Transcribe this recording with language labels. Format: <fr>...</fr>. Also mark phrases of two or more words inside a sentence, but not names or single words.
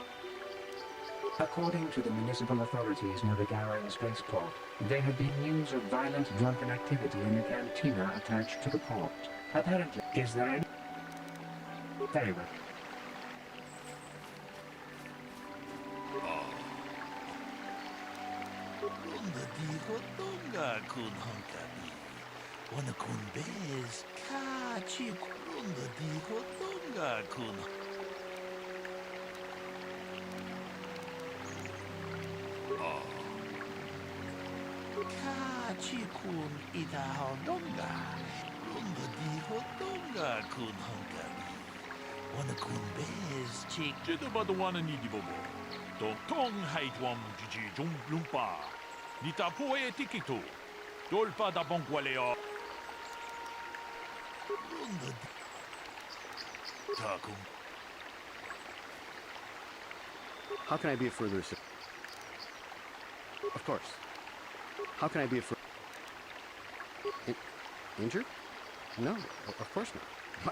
<en>According to the municipal authorities near the Gowing spaceport, there had been news of violent drunken activity in the cantina attached to the port. Apparently, is there any... Very well. Wana kun bez kachi kurunda digo donga kun. Kachi kun ita donga. Runda digo donga kun hankami. Wana kun bez chik. Jeda bada wana nidi bobo. Don tong haitwam jiji jung lumpa. Nita poe tikito. Dolpa da bonqualeo. How can I be of further assistance? Of course. How can I be of further... Injured? No, of course not.</en>